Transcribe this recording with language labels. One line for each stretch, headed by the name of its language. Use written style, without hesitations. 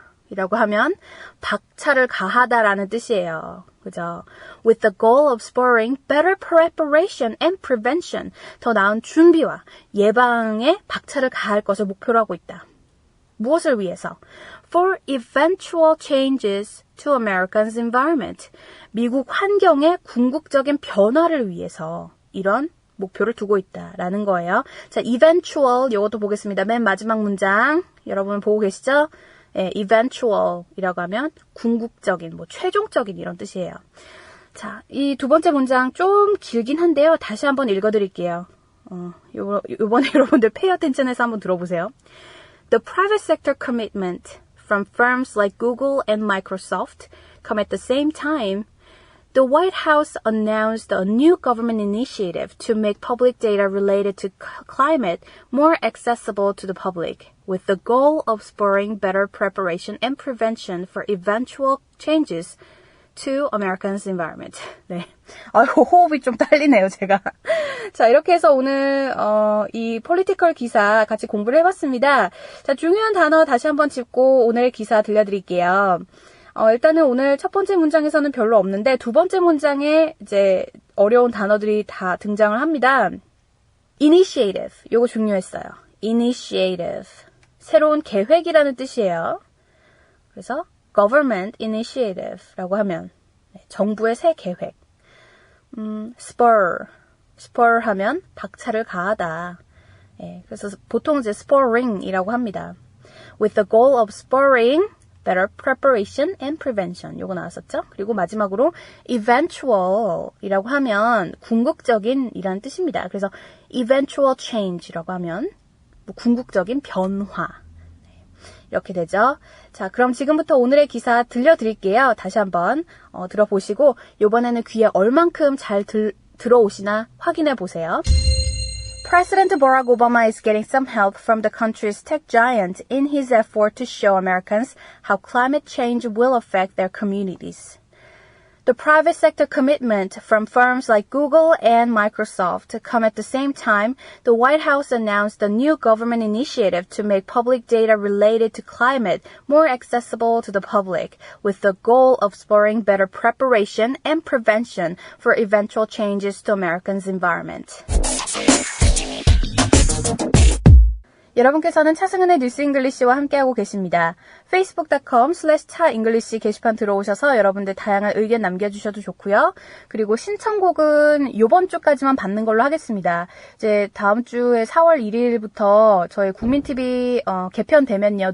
Korean: 이라고 하면 박차를 가하다라는 뜻이에요. 그죠?
English: With the goal of spurring better preparation and prevention.
Korean: 더 나은 준비와 예방에 박차를 가할 것을 목표로 하고 있다. 무엇을 위해서?
English: For eventual changes to Americans' environment.
Korean: 미국 환경의 궁극적인 변화를 위해서 이런 목표를 두고 있다라는 거예요. 자, eventual 이것도 보겠습니다. 맨 마지막 문장 여러분 보고 계시죠? 예, eventual이라고 하면 궁극적인, 최종적인 이런 뜻이에요. 자, 이 두 번째 문장 좀 길긴 한데요. 다시 한번 읽어드릴게요. 요번에 여러분들
English: pay attention
Korean: 해서 한번 들어보세요.
English: The private sector commitment from firms like Google and Microsoft come at the same time. The White House announced a new government initiative to make public data related to climate more accessible to the public, with the goal of spurring better preparation and prevention for eventual changes to Americans' environment.
Korean: 네. 아이고, 호흡이 좀 딸리네요, 제가. 자, 이렇게 해서 오늘, 이 political 기사 같이 공부를 해봤습니다. 자, 중요한 단어 다시 한번 짚고 오늘 기사 들려드릴게요. 일단은 오늘 첫 번째 문장에서는 별로 없는데 두 번째 문장에 이제 어려운 단어들이 다 등장을 합니다. initiative. 요거 중요했어요. initiative. 새로운 계획이라는 뜻이에요. 그래서 government initiative라고 하면 정부의 새 계획. spur 하면 박차를 가하다. 예, 그래서 보통 이제 spurring이라고 합니다.
English: With the goal of spurring better preparation and prevention.
Korean: 요거 나왔었죠? 그리고 마지막으로 eventual이라고 하면 궁극적인 이라는 뜻입니다. 그래서 eventual change라고 하면 궁극적인 변화. 이렇게 되죠. 자, 그럼 지금부터 오늘의 기사 들려드릴게요. 다시 한번 들어보시고 이번에는 귀에 얼만큼 잘 들어오시나 확인해 보세요.
English: President Barack Obama is getting some help from the country's tech giant in his effort to show Americans how climate change will affect their communities. The private sector commitment from firms like Google and Microsoft come at the same time. The White House announced a new government initiative to make public data related to climate more accessible to the public, with the goal of spurring better preparation and prevention for eventual changes to Americans' environment.
Korean: 여러분께서는 차승은의 뉴스 잉글리시와 함께하고 계십니다. facebook.com/차잉글리시 게시판 들어오셔서 여러분들 다양한 의견 남겨주셔도 좋고요. 그리고 신청곡은 이번 주까지만 받는 걸로 하겠습니다. 이제 다음 주에 4월 1일부터 저희 국민TV 개편되면요.